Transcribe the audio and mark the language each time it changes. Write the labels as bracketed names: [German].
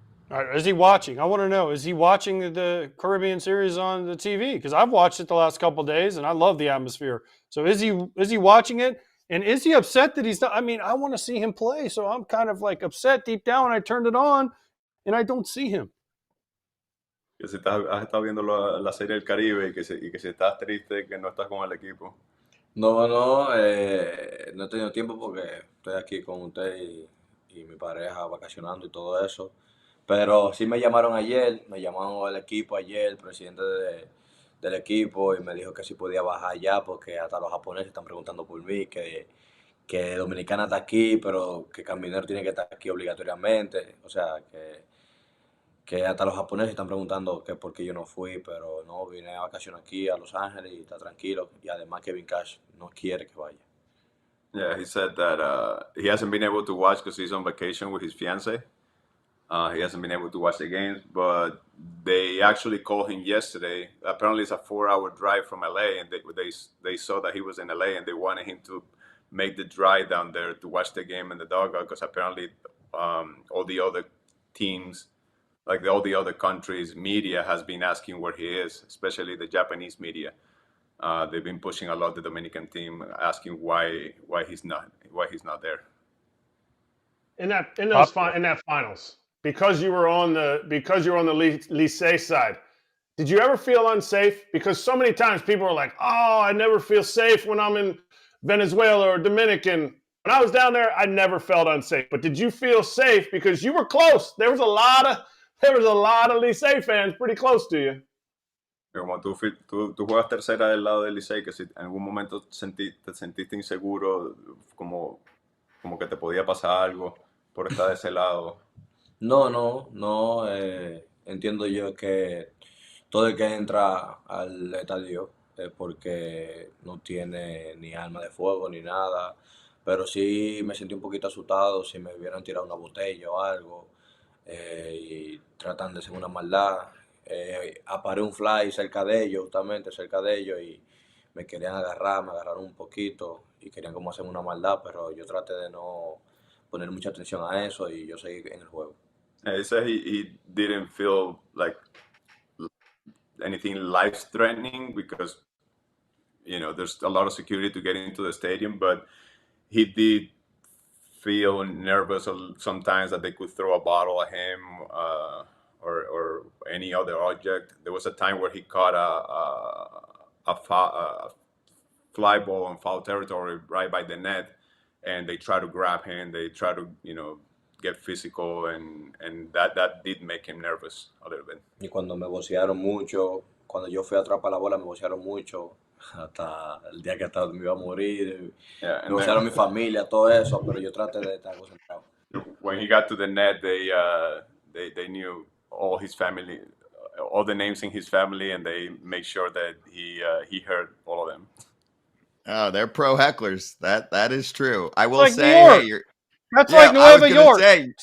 [English] All right, is he watching? I want to know, is he watching the Caribbean series on the TV? Because I've watched it the last couple of days, and I love the atmosphere. So is he watching it? And is he upset that he's not? I mean, I want to see him play, so I'm kind of upset deep down when I turned it on, and I don't see him. [Spanish] Que si has estado viendo la serie del Caribe y que si estás triste que no estás con el equipo. No he tenido tiempo porque estoy aquí con usted y mi pareja vacacionando y todo eso. Pero sí me llamaron el equipo ayer, el presidente del equipo, y me dijo que si podía bajar ya porque hasta los japoneses están preguntando por mí, que Dominicana está aquí, pero que Caminero tiene que estar aquí obligatoriamente. O sea, que hasta los japoneses están preguntando que por qué yo no fui, pero no, vine a vacaciones aquí a Los Ángeles y está tranquilo. Y además Kevin Cash no quiere que vaya. [English] Yeah, he said that he hasn't been able to watch because he's on vacation with his fiancée. He hasn't been able to watch the games, but they actually called him yesterday. Apparently, it's a 4-hour drive from LA, and they saw that he was in LA, and they wanted him to make the drive down there to watch the game in the dugout because apparently all the other teams, all the other countries' media has been asking where he is, especially the Japanese media. They've been pushing a lot the Dominican team, asking why he's not there. In that finals, because you were on the Licey side, Did you ever feel unsafe? Because so many times people are like, oh, I never feel safe when I'm in Venezuela or Dominican. When I was down there, I never felt unsafe. But did you feel safe? Because you were close. There was a lot of Licey fans pretty close to you. [Spanish] Como tú juegas tercera del lado del Licey, que si en algún momento te sentiste inseguro, como que te podía pasar algo por estar de ese lado. No. Entiendo yo que todo el que entra al estadio es porque no tiene ni arma de fuego ni nada. Pero sí me sentí un poquito asustado si me hubieran tirado una botella o algo y tratan de hacer una maldad. Aparé un fly cerca de ellos, justamente cerca de ellos, y me querían agarrar, me agarraron un poquito y querían como hacer una maldad, pero yo traté de no poner mucha atención a eso y yo seguí en el juego. [English] He said he didn't feel like anything life-threatening because, there's a lot of security to get into the stadium, but he did feel nervous sometimes that they could throw a bottle at him or any other object. There was a time where he caught a fly ball in foul territory right by the net, and they tried to grab him. They tried to, get physical, and that did make him nervous a little bit. [Spanish] Y cuando me vocearon mucho, cuando yo fui a atrapar la bola, me vocearon mucho, hasta el día que hasta me iba a morir. Me vocearon mi familia, todo eso, pero yo traté de estar concentrado. [English] When he got to the net, they knew all his family, all the names in his family, and they made sure that he heard all of them. Oh, they're pro hecklers. That is true. I will like say, that's like Nueva York. Same.